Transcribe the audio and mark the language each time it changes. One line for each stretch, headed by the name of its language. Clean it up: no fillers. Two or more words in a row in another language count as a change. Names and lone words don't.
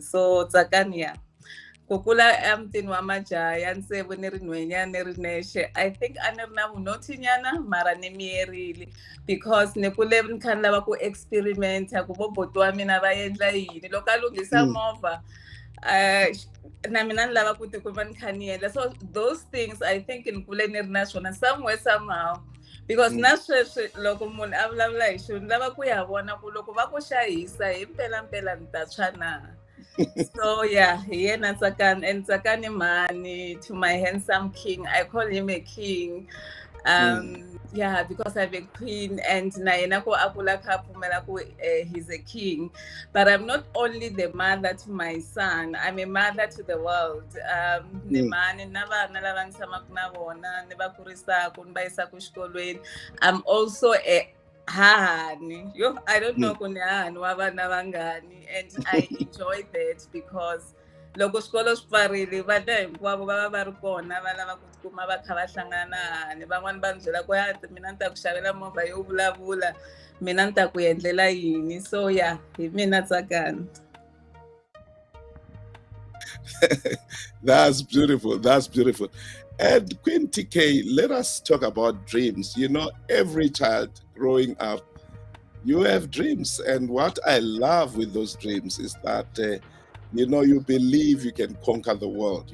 Tsonga: So Tsakani ya ku kula emutini wa majaha ya ntsevu ni ri nhwenyana ni ri nexe,
English: I think
Tsonga: a ni ri na vunothinyana mara ni miyerile, because ni kule ni kha ni lava ku experimenta ku vo boti wa mina va endla yini loko a lunghisa movha. Na mina ni lava ku tikuma ni kha ni endla.
English: So those things I think
Tsonga: ni kule ni ri na swona
English: somewhere somehow,
Tsonga: because na sweswi loko munhu a vulavula hi xilo ni lava ku ya vona ku loko va ku xahisa hi mpelampela ni ta tshwa na.
English: So yeah,
Tsonga: hi yena Tsakani. And Tsakani mhani,
English: to my handsome king, I call him a king. Yeah, because I'm a queen and he's a king. But I'm not only the mother to my son, I'm a mother to the world. I'm also a hahani. I don't know and I enjoy that because
Tsonga: loko xikolo swi pfarile vana hinkwavo va va va ri kona va lava ku tikuma va kha va hlangana na hahani van'wani va ni byela ku mina ni ta ku xavela movha yo vulavula mina ni ta ku endlela yini
English: so yeah
Tsonga: hi mina Tsakani.
English: That's beautiful. That's beautiful. And Queen TK, let us talk about dreams. You know, every child growing up, you have dreams. And what I love with those dreams is that, you know, you believe you can conquer the world.